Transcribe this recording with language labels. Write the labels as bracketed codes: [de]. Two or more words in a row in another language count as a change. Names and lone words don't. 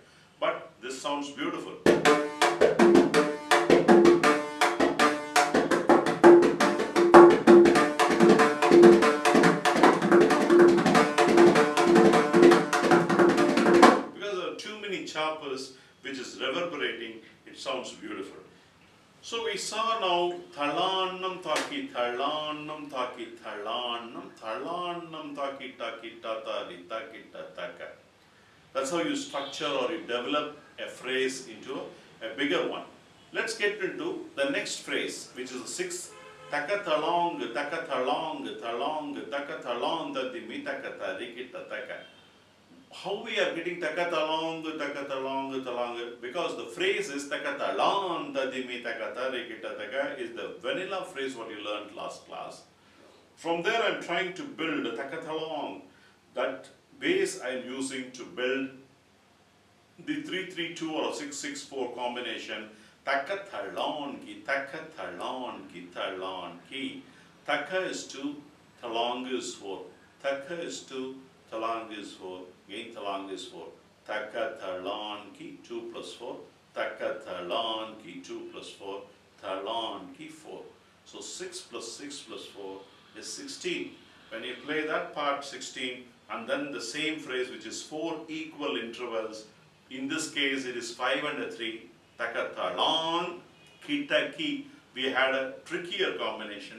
[en] But this sounds beautiful. Because there are too many choppers which is reverberating, it sounds beautiful. So we saw now thalanam taki, thalanam taki, thalanam taki, taki, tata, taki, taka. That's how you structure or you develop a phrase into a bigger one. Let's get into the next phrase, which is the 6th. Taka thalong, taka thalong, taka thalong, dadimi, taka tarikita, taka. How we are getting takatalong, because the phrase is takatalan, tadimi, takatari, kitataka is the vanilla phrase what you learned last class. From there I am trying to build a takatalong. That base I am using to build the 3-3-2 or 6-6-4 combination. Takatalon ki, talan ki. Taka is 2, talong is 4. Taka is 2, talang is 4. Again, talang is 4. Taka talan ki 2 plus 4. Taka talan ki 2 plus 4. Talan ki 4. So 6 plus 6 plus 4 is 16. When you play that part 16 and then the same phrase which is 4 equal intervals, in this case it is 5 and a 3. Taka talan ki taki. We had a trickier combination.